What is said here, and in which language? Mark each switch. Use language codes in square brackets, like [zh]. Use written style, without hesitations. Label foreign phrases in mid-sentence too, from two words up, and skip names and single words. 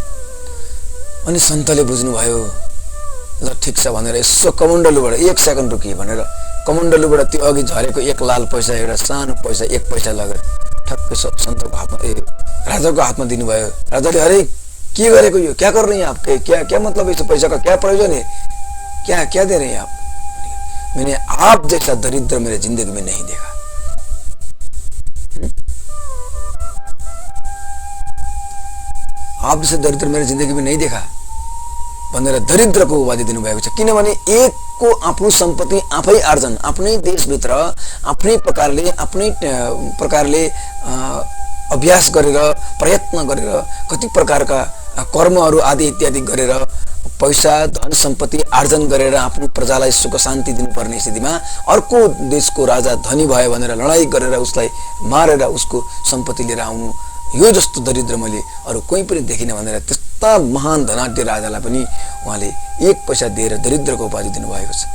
[ne] अनि सन्तले बुझ्नुभयो ल ठिक छ भनेर यसो कमण्डलुबाट 1 सेकेन्ड रोकिए भनेर कमण्डलुबाट त्यो अघि झरेको 1 लाल पैसा एउटा सानो पैसा 1 पैसा लगेर ठक्कै सन्तको हातमा राजाको हातमा दिनुभयो। राजाले अरे के गरेको यो, [hi] क्या कर रहे हैं आप, क्या मतलब इस पैसा का क्या प्रयोजन है, क्या दे रहे हैं आप? मैंने आप जैसा दरिद्र मेरे जिंदगी में नहीं देखा। आप जैसे दरिद्र मेरे जिंदगी में नहीं देखा [ne] भनेर दरिद्रको उपाधि दिनुभएको छ। किनभने एकको आफ्नो सम्पत्ति आफै आर्जन, आफ्नै देशभित्र आफ्नै प्रकारले अभ्यास गरेर प्रयत्न गरेर कति प्रकारका कर्महरू आदि इत्यादि गरेर पैसा धन सम्पत्ति आर्जन गरेर आफ्नो प्रजालाई सुख शान्ति दिनुपर्ने स्थितिमा अर्को देशको राजा धनी भयो भनेर लडाई गरेर उसलाई मारेर उसको सम्पत्ति लिएर आउनु, यो जस्तो दरिद्र मैले अरू कोही पनि देखिन भनेर त्यस्ता महान धनाढ्य राजालाई पनि उहाँले 1 पैसा दिएर दरिद्रको उपाधि दिनुभएको छ।